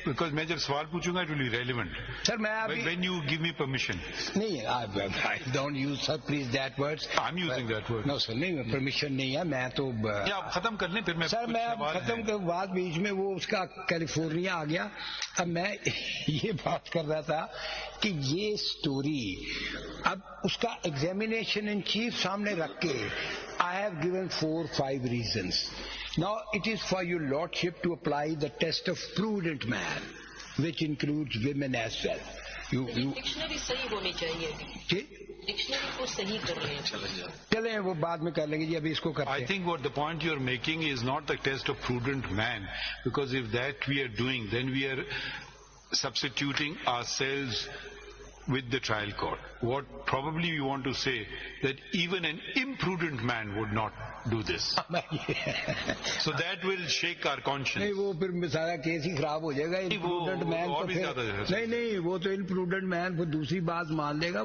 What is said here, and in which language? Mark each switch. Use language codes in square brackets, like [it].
[ur] میں جب سوال پوچھوں گا [en] it will be relevant. [ur] سر میں [en] when you give me permission. نہیں, I don't use, sir, please that words. I'm using that word. No sir, [ur] نہیں permission نہیں ہے. میں تو آپ ختم کر لیں پھر میں. سر میں ختم کے بعد بیچ میں وہ اس کا کیلیفورنیا آ گیا. اب میں یہ بات کر رہا تھا کہ یہ سٹوری اب اس کا ایگزامینیشن ان چیف سامنے رکھ کے [en] I have given 4-5 reasons. Now it is for your lordship to apply the test of prudent man, which includes women as well. [ur] Dictionary صحیح ہونی چاہیے. ڈکشنری کو صحیح کر لیں. چلیں وہ بعد میں کر لیں گے جی, ابھی اس کو کرتے ہیں. [en] I think what the point you are making is not the test of prudent man, because if that we are doing, then we are substituting ourselves with the trial court. what probably you want to say, that even an imprudent man would not do this. So that will shake our conscience. [ur] نہیں وہ پھر سارا case he خراب ہو جائے گا. امپروڈنٹ مین تو پھر نہیں وہ تو امپروڈنٹ مین وہ دوسری بات مان لے گا.